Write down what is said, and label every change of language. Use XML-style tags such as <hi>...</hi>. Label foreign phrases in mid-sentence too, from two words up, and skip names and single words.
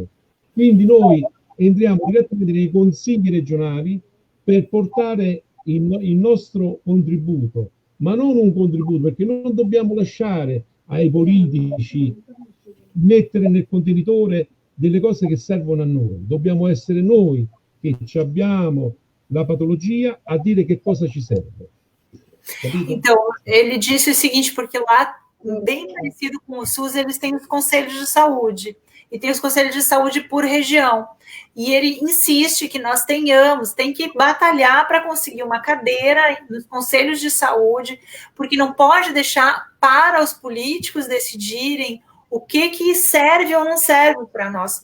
<it>Quindi noi entriamo direttamente nei consigli regionali per portare il nostro contributo, ma non un contributo, perché non dobbiamo lasciare ai politici mettere nel contenitore delle cose che servono a noi. Dobbiamo essere noi che abbiamo la patologia a dire che cosa ci serve. Capito?</it> <pt>Então, ele disse o seguinte, porque lá, bem parecido com o SUS, eles têm os conselhos de saúde. E tem os conselhos de saúde por região. E ele insiste que nós tem que batalhar para conseguir uma cadeira nos conselhos de saúde, porque não pode deixar para os políticos decidirem o que serve ou não serve para nós.</pt>